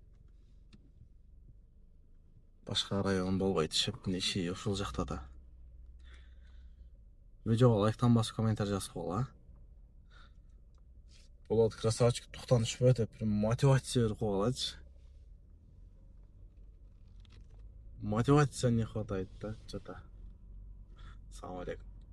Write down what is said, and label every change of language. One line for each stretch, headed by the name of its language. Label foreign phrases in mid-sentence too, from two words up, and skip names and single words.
Kyrgyz: Башка район болбойт, шептин иши ушул жакта да. Видеого лайктан басып комментарий жазып койгула. Болот, красавчик, токтонушпу деп мотивация берип койгулачы.
Russian: Мотивация не хватает да, что-то.
Kyrgyz: Салам алейкум.